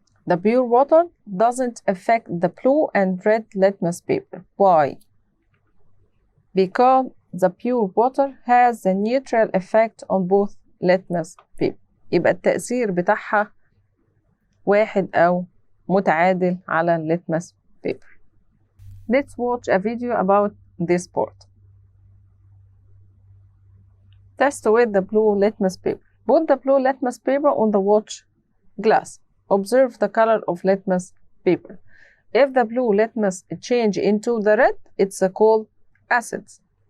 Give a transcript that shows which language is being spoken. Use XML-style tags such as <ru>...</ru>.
<en>The pure water doesn't affect the blue and red litmus paper. Why? Because the pure water has a neutral effect on both litmus paper.</en> <ar>يبقى التأثير بتاعها واحد أو متعادل على الليتمس paper.</ar> <en>Let's watch a video about this part. Test with the blue litmus paper. Put the blue litmus paper on the watch glass. Observe the color of litmus paper. If the blue litmus change into the red, it's called acids.</en>